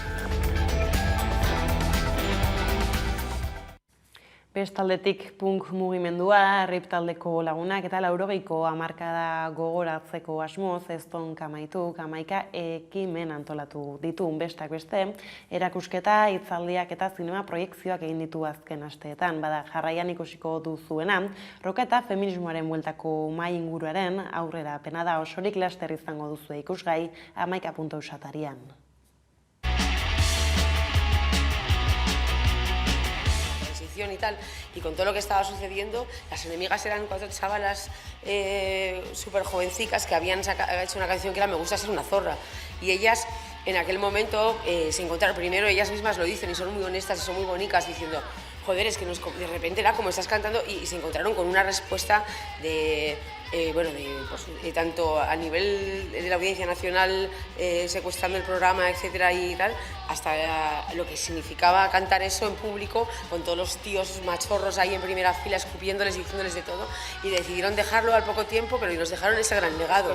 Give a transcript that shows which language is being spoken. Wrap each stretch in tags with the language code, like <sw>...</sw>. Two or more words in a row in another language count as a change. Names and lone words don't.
<eu>Bestaldetik punk mugimendua, rip taldeko lagunak eta 80ko hamarkada gogoratzeko asmoz Ezton Kamaitu hamaika ekimen antolatu ditu besteak beste, erakusketa, hitzaldiak eta zinema proiekzioak egin ditu azken asteetan. Bada jarraian ikusiko duzuena, roka eta feminismoaren bueltako mahai inguruaren aurrera pena da osorik laster izango duzu ikusgai 11.eus atarian.</eu> <es>Y tal, y con todo lo que estaba sucediendo, las enemigas eran 4 chavalas súper jovencicas que habían hecho una canción que era Me gusta ser una zorra, y ellas en aquel momento se encontraron, primero ellas mismas lo dicen y son muy honestas y son muy bonitas diciendo, joder, es que de repente era como estás cantando, y se encontraron con una respuesta de tanto a nivel de la Audiencia Nacional secuestrando el programa, etcétera y tal, hasta lo que significaba cantar eso en público con todos los tíos machorros ahí en primera fila escupiéndoles y diciéndoles de todo, y decidieron dejarlo al poco tiempo, pero nos dejaron ese gran legado.</es>